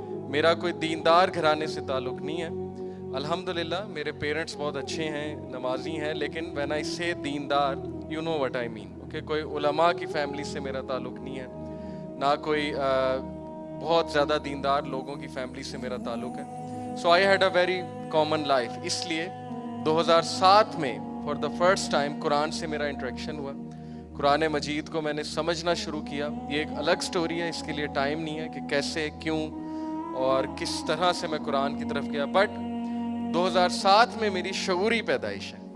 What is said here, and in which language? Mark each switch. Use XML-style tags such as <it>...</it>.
<ur>میرا کوئی دیندار گھرانے سے تعلق نہیں ہے الحمدللہ. میرے پیرنٹس بہت اچھے ہیں, نمازی ہیں, لیکن</ur> <en>when I say</en> <ur>دیندار</ur> <en>you know what I mean.</en> <ur>Okay, کوئی علماء کی فیملی سے میرا تعلق نہیں ہے, نہ کوئی بہت زیادہ دیندار لوگوں کی فیملی سے میرا تعلق ہے.</ur> <en>So I had a very common life.</en> <ur>اس لیے 2007 میں</ur> <en>for the first time</en> <ur>قرآن سے میرا انٹریکشن ہوا. قرآن مجید کو میں نے سمجھنا شروع کیا. یہ ایک الگ سٹوری ہے, اس کے لیے ٹائم نہیں ہے کہ کیسے, کیوں اور کس طرح سے میں قرآن کی طرف گیا. بٹ 2007 میں میری شعوری پیدائش ہے.</ur>